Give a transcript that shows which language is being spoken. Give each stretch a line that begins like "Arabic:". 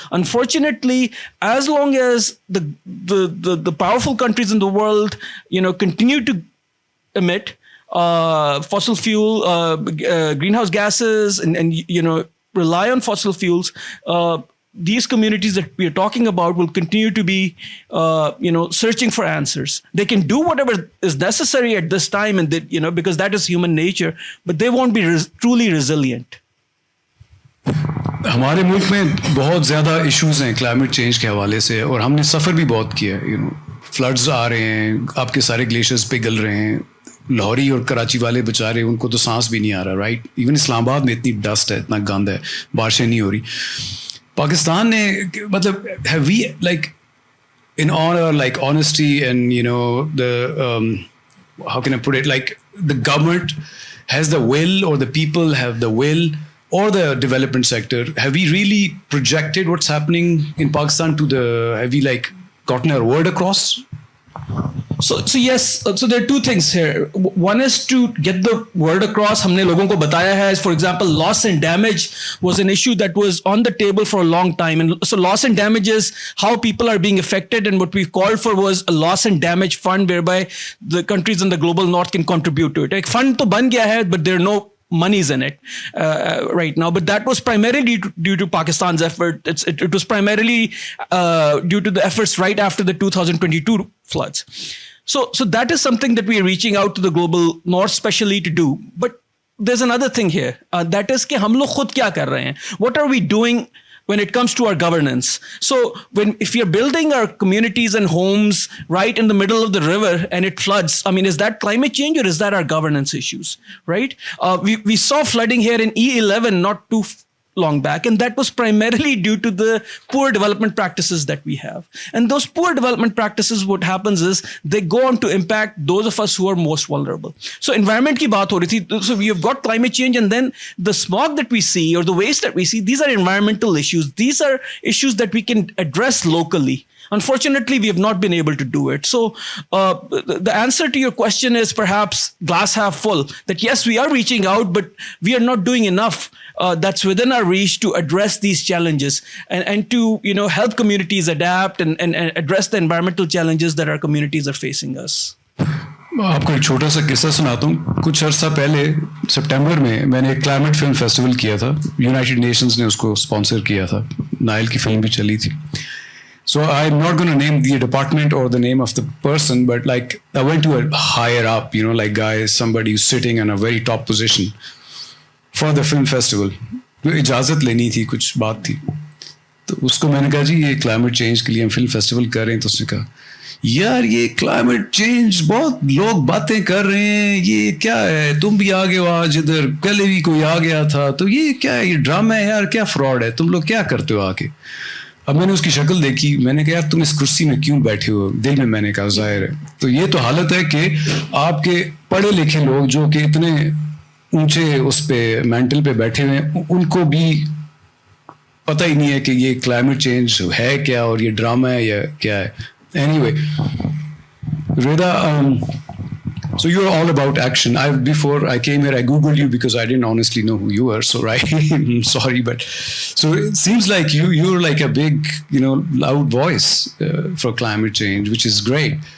English: Unfortunately, as long as the powerful countries in the world, continue to emit fossil fuel, greenhouse gases, and rely on fossil fuels, these communities that we are talking about will continue to be, searching for answers. They can do whatever is necessary at this time, and that, because that is human nature, but they won't be truly resilient.
Urdu: ہمارے ملک میں بہت زیادہ issues ہیں climate change کے حوالے سے، اور ہم نے سفر بھی بہت کیا ہے. فلڈز آ رہے ہیں، آپ کے سارے گلیشیئرز پگھل رہے ہیں، لاہوری اور کراچی والے بیچارے، ان کو تو سانس بھی نہیں آ رہا، رائٹ؟ ایون اسلام آباد میں اتنی ڈسٹ ہے، اتنا گند ہے، بارشیں نہیں ہو رہی. پاکستان نے مطلب
English: have we, like, in honor, like honesty and the how can I put it, like the government has the will, or the people have the will, or the development sector, have we really projected what's happening in Pakistan have we like gotten our word across? So yes, so there are two things here. One is to get the word across.
Urdu: ہم نے لوگوں کو بتایا ہے.
English: For example, loss and damage was an issue that was on the table for a long time. And so loss and damage is how people are being affected. And what we called for was a loss and damage fund, whereby the countries in the global north can contribute to it. Like fund
Urdu: to ban gaya hai,
English: but there are no monies in it right now. But that was primarily due to Pakistan's effort. It was primarily due to the efforts right after the 2022 floods. So that is something that we are reaching out to the global north specially to do. But there's another thing here. That is
Urdu: کہ ہم لوگ خود کیا کر رہے ہیں.
English: What are we doing when it comes to our governance? So if you're building our communities and homes right in the middle of the river and it floods, I mean, is that climate change or is that our governance issues, right? We saw flooding here in E11 not too long back, and that was primarily due to the poor development practices that we have. And those poor development practices, what happens is they go on to impact those of us who are most vulnerable. So
Urdu: environment ki baat ho rahi thi,
English: so we have got climate change, and then the smog that we see or the waste that we see, these are environmental issues. These are issues that we can address locally. Unfortunately, we have not been able to do it. So the answer to your question is perhaps glass half full, that yes, we are reaching out, but we are not doing enough that's within our reach to address these challenges and to help communities adapt and address the environmental challenges that our communities are facing us.
Urdu: آپ کو ایک چھوٹا سا قصہ سناتا ہوں. کچھ عرصہ پہلے سپٹمبر میں نے ایک کلائمیٹ فلم فیسٹیول کیا تھا. یونائٹیڈ نیشنز نے اس کو اسپانسر کیا تھا. نائل کی فلم بھی چلی تھی.
English: So I'm not going to name the department or the name of the person, but like I went to a higher up, like guys, somebody who's sitting in a very top position for the film festival.
Urdu: اجازت لینی تھی, کچھ بات تھی. تو اس کو میں نے کہا جی یہ کلائمیٹ چینج کے لیے ہم فلم فیسٹیول کر رہے ہیں. تو اس نے کہا یار یہ کلائمیٹ چینج بہت لوگ باتیں کر رہے ہیں, یہ کیا ہے, تم بھی آ گئے ہو آج ادھر, کل بھی کوئی آ گیا تھا, تو یہ کیا ہے, یہ ڈرامہ ہے یار, کیا فراڈ ہے, تم لوگ کیا کرتے ہو آ کے. اب میں نے اس کی شکل دیکھی, میں نے کہا یار تم اس کرسی میں کیوں بیٹھے ہو, دل میں نے کہا ظاہر ہے. تو یہ تو حالت ہے کہ آپ کے پڑھے لکھے لوگ جو کہ اتنے اونچے اس پہ مینٹل پہ بیٹھے ہوئے ہیں, ان کو بھی پتہ ہی نہیں ہے کہ یہ کلائمیٹ چینج ہے کیا اور یہ ڈرامہ ہے یا کیا ہے.
English: Anyway Reda, so you're all about action. Before I came here, I Googled you because I didn't honestly know who you were. So right, sorry, but so it seems like you're like a big, loud voice for climate change, which is great.